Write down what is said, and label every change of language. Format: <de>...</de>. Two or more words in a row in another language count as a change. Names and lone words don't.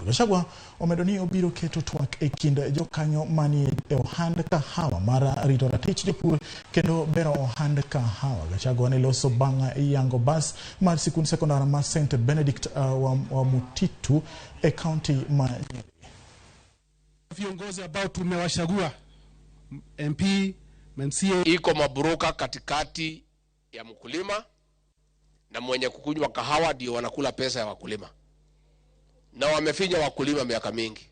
<luo>Gachagua omedo ni obiro keto twak e kind jokanyo manie e ohand kahawa mar rito ratich jopur kendo bero ohand kahawa. Gachagua ne loso bang' yango bas mar sikund sekondar mar St. Benedict wa Mutitu e kaunti ma</luo> <sw>viongozi ambao tumewachagua MP, MCA. Iko mabroka katikati ya mkulima na mwenye kukunywa kahawa ndio wanakula pesa ya wakulima. Na wamefinya wakulima miaka mingi.</sw>